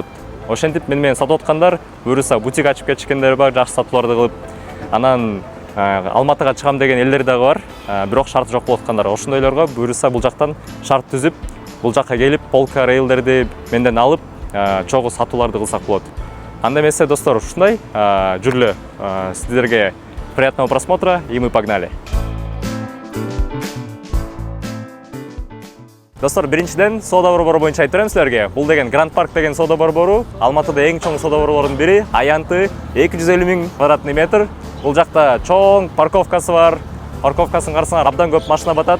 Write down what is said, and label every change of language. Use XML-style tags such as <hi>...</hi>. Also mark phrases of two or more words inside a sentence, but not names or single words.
<ky>Ошентип менен сатып аткандар, буюрса бутик ачып кетишкендер бар, жакшы сатууларды кылып, анан Алматыга чыгам деген элдер дагы бар, бирок шарты жок болуп аткандар. Ошондойлорго буюрса бул жактан шарт түзүп, бул жакка келип, полка рейлдерди менден алып, чогуу сатууларды кылсак болот. Анда эмесе, достор, ушундай, жүрүлө.</ky> <ru>Сиздерге приятного просмотра, и мы погнали.</ru> <ky>Достор, биринчиден соода борбору боюнча айтып берем силерге. Бул деген Гранд Парк деген соода борбору, Алматыда эң чоң соода борборунун бири. Аянты 250 000</ky> <ru>квадратный метр.</ru> <ky>Бул жакта чоң парковкасы бар. Парковкасын карасаңар абдан көп машина батат.</ky>